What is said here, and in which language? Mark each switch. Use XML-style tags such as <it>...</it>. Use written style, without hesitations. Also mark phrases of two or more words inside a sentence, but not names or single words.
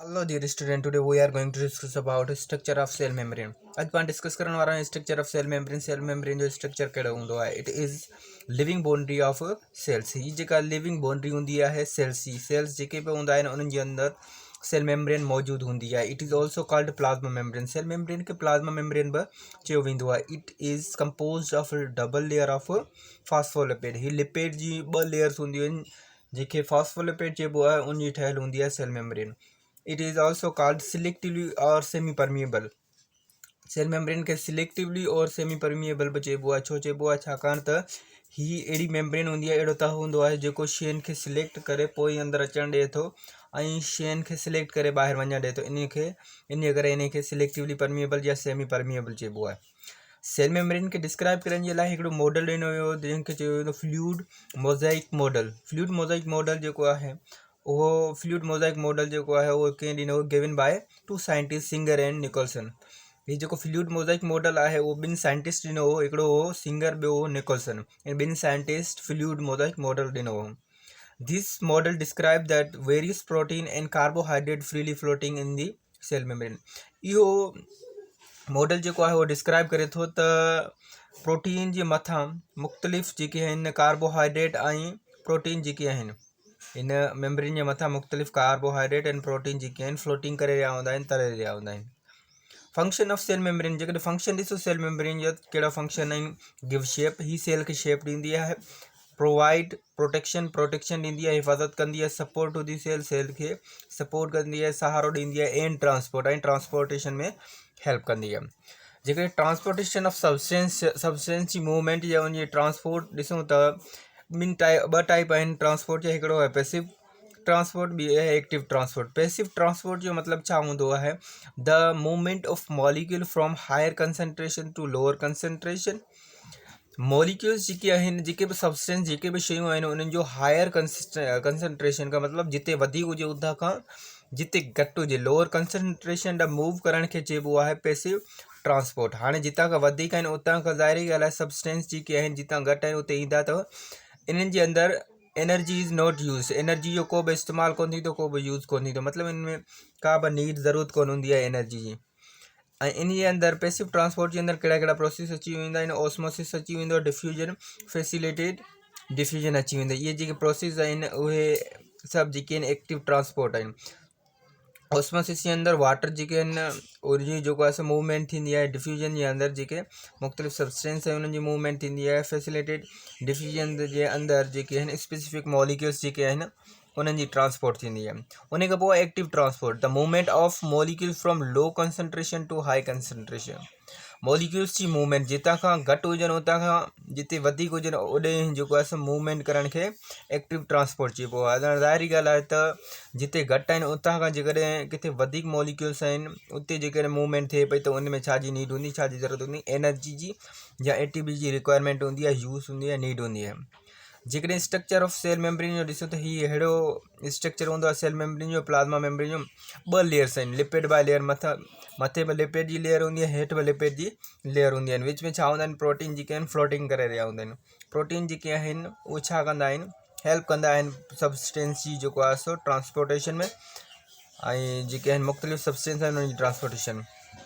<en>Hello dear student, Today we are going to discuss about structure of cell membrane.</en> <sd>आज पाण डिस्कस करण वारा</sd> <en>structure of cell membrane. cell membrane</en> <sd>जो स्ट्रक्चर कहिड़ो हूंदो आहे,</sd> <en>It is living boundary of cells.</en> <sd>ही जेका</sd> <en>living boundary</en> <sd>हूंदी आहे सेल्स जी, सेल्स जेके बि हूंदा आहिनि उन्हनि जे अंदरि</sd> <en>cell membrane</en> <sd>मौजूदु हूंदी आहे।</sd> <en>It is also called plasma membrane. Cell membrane खे plasma membrane</en> <sd>बि चयो वेंदो आहे।</sd> <en>It is composed of double layer of phospholipid.</en> <sd>ही लिपिड जी ॿ लेयर्स हूंदियूं आहिनि जेके फॉस्फोलिपिड चइबो आहे, उन जी ठहियलु हूंदी आहे</sd> <en>cell membrane. It is also called selectively or semi permeable. cell membrane</en> <sd>के सिलेक्टिवली और</sd> <en>semi permeable</en> <sd>भी चइबो आहे। छो चइबो आहे? छाकाणि त ही अहिड़ी मेम्ब्रेन हूंदी आहे, अहिड़ो तह हूंदो आहे जेको शयुनि खे सिलेक्ट करे पोइ ई अंदरि अचणु ॾिए थो ऐं शयुनि खे सिलेक्ट करे ॿाहिरि वञणु ॾिए थो। इन करे इनखे</sd> <en>selectively permeable</en> <sd>या</sd> <en>semi permeable</en> <sd>चइबो आहे।</sd> <en>cell membrane</en> <sd>के डिस्क्राइब करण जे लाइ हिकिड़ो मॉडल ॾिनो वियो जंहिंखे चयो वेंदो</sd> <en>fluid mosaic model. fluid mosaic model</en> <sd>जेको आहे उहो</sd> <en>fluid mosaic model</en> <sd>जेको आहे उहो कंहिं ॾिनो,</sd> <en>Given by two scientist, Singer and Nicolson.</en> <sd>ही जेको</sd> <en>fluid mosaic model</en> <sd>आहे उहो ॿिनि साइंटिस्ट ॾिनो हो, हिकिड़ो हो सिंगर, ॿियो हो निकोलसन। ऐं ॿिनि साइंटिस्ट</sd> <en>fluid mosaic model</en> <sd>ॾिनो हो।</sd> <en>This model describe that various protein and carbohydrate freely floating in the cell membrane.</en> <sd>इहो मॉडल जेको आहे उहो डिस्क्राइब करे थो त प्रोटीन जे मथां मुख़्तलिफ़ जेके आहिनि कार्बोहाइड्रेट ऐं प्रोटीन जेके आहिनि, इन मेम्ब्रेन जे मथां मुख़्तलिफ़</sd> <en>carbohydrate and protein</en> <sd>जेके आहिनि फ्लोटिंग करे रहिया हूंदा आहिनि, तरे रहिया हूंदा आहिनि।</sd> <en>Function of cell membrane,</en> <sd>जेकॾहिं फंक्शन ॾिसो</sd> <en>cell membrane</en> <sd>जा कहिड़ा फंक्शन आहिनि।</sd> <en>Give shape,</en> <sd>ही सेल खे शेप ॾींदी आहे।</sd> <en>Provide protection,</en> <sd>प्रोटेक्शन ॾींदी आहे, हिफ़ाज़त कंदी आहे।</sd> <en>Support to the cell,</en> <sd>सेल खे सपोर्ट कंदी आहे, सहारो ॾींदी आहे।</sd> <en>And transport,</en> <sd>ऐं ट्रांसपोर्टेशन में हेल्प कंदी आहे। जेकॾहिं</sd> <en>transportation of substance</en> <sd>जी मूवमेंट या उनजी ट्रांसपोर्ट ॾिसूं त ॿ टाइप आहिनि ट्रांसपोर्ट जा। हिकिड़ो आहे</sd> <en>passive transport,</en> <sd>ॿी आहे</sd> <en>active transport. passive transport</en> <sd>जो मतिलबु छा हूंदो आहे?</sd> <en>The movement of molecule from higher concentration to lower concentration.</en> <sd>मॉलिक्यूल्स जेके आहिनि, जेके बि सब्सटेंस, जेके बि शयूं आहिनि, उन्हनि जो</sd> <en>higher concentration</en> <sd>का मतिलबु जिते वधीक हुजे उतां खां जिते घटि हुजे,</sd> <en>lower concentration</en> <sd>ॾांहुं मूव करण खे चइबो आहे</sd> <en>passive transport.</en> <sd>हाणे जितां खां वधीक आहिनि उतां खां ज़ाहिरी ॻाल्हि आहे सब्सटेंस जेके आहिनि जितां घटि आहिनि उते ईंदा अथव। इन्हनि जे अंदरि</sd> <en>energy is not use,</en> <sd>एनर्जी जो को बि इस्तेमालु कोन थींदो, को बि यूज़ कोन थींदो, मतिलबु इनमें का बि नीड ज़रूरत कोन हूंदी आहे एनर्जी जी। ऐं इन जे अंदरि</sd> <en>passive transport</en> <sd>जे अंदरि कहिड़ा कहिड़ा प्रोसेस अची वेंदा आहिनि। ऑस्मोसिस अची वेंदो, डिफ्यूजन,</sd> <en>facilitated diffusion</en> <sd>अची वेंदो। इहे जेके प्रोसेस आहिनि उहे सभु जेके आहिनि</sd> <en>active transport</en> <sd>आहिनि। ऑस्मोसिस जे अंदरि वाटर जेके आहिनि उनजी जेको आहे मूवमेंट थींदी आहे। डिफ्यूजन जे अंदरि जेके मुख़्तलिफ़ सब्सटेंस आहिनि उन्हनि जी मूवमेंट थींदी आहे।</sd> <en>facilitated diffusion</en> <sd>जे अंदरि जेके आहिनि</sd> <en>specific molecules</en> <sd>जेके आहिनि उन्हनि जी ट्रांसपोर्ट थींदी आहे। उन खां पोइ</sd> <en>active transport, the movement of molecule from low concentration to high concentration.</en> <sd>मॉलिक्यूल्स जी मूवमेंट जितां खां घटि हुजनि उतां खां जिते वधीक हुजनि ओॾे जेको आहे मूवमेंट करण खे</sd> <en>active transport</en> <sd>चइबो आहे। ज़ाहिरी ॻाल्हि आहे त जिते घटि आहिनि उतां खां जेकॾहिं किथे वधीक मॉलिक्यूल्स आहिनि उते जेकॾहिं मूवमेंट थिए पई त उन में छा जी नीड हूंदी, छा जी ज़रूरत हूंदी? एनर्जी जी या एटीपी जी रिक्वायरमेंट हूंदी आहे, यूज़ हूंदी आहे, नीड हूंदी आहे। जेकॾहिं</sd> <en>structure of cell membrane</en> <sd>जो ॾिसो त हीअ अहिड़ो स्ट्रक्चर हूंदो आहे</sd> <en>cell membrane</en> <sd>जो।</sd> <en>plasma membrane</en> <sd>जो ॿ लेयर्स आहिनि,</sd> <en>lipid bilayer,</en> <sd>मथे बि लिपिड जी लेयर हूंदी आहे, हेठि बि लिपिड जी लेयर हूंदी आहिनि। विच में छा हूंदा आहिनि? प्रोटीन जेके आहिनि फ्लोटिंग करे रहिया हूंदा आहिनि। प्रोटीन जेके आहिनि उहे छा कंदा आहिनि? हेल्प कंदा आहिनि सब्सटेंस जी जेको आहे सो ट्रांसपोर्टेशन में, ऐं जेके आहिनि मुख़्तलिफ़ सब्सटेंस आहिनि उन्हनि जी ट्रांसपोर्टेशन।</sd>